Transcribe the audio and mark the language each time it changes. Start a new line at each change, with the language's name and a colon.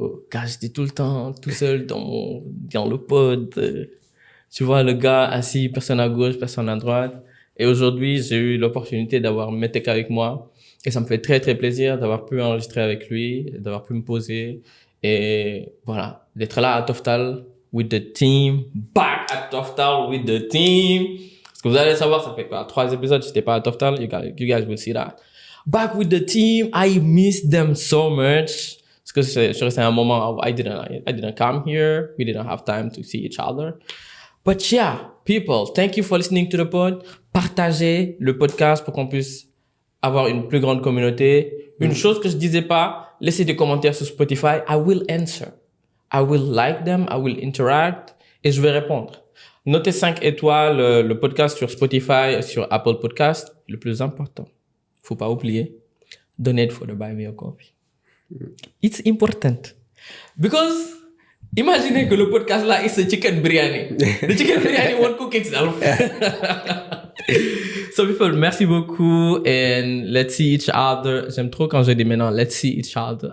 French: Car j'étais tout le temps tout seul dans le pod. Tu vois, le gars assis, personne à gauche, personne à droite. Et aujourd'hui, j'ai eu l'opportunité d'avoir Metek avec moi. Et ça me fait très, très plaisir d'avoir pu enregistrer avec lui, d'avoir pu me poser. Et voilà, d'être là à Toftal
English: with the team. Back at Toftal with the team.
French: Parce que vous allez savoir, ça fait 3 épisodes, j'étais pas à Toftal.
English: You guys will see that. Back with the team. I miss them so much.
French: Parce que c'est un moment où
English: I didn't come here. We didn't have time to see each other. But yeah, people, thank you for listening to the pod.
French: Partagez le podcast pour qu'on puisse avoir une plus grande communauté. Une chose que je disais pas, laissez des commentaires sur Spotify.
English: I will answer. I will like them. I will interact.
French: Et je vais répondre. Notez 5 étoiles le podcast sur Spotify, sur Apple Podcast. Le plus important, faut pas oublier,
English: donate for the Buy Me a Coffee. It's important. Because
French: imaginez que le podcast là
English: is a chicken biryani. The chicken biryani won't cook itself. So people,
French: merci beaucoup
English: and let's see each other.
French: J'aime trop quand je dis maintenant
English: let's see each other.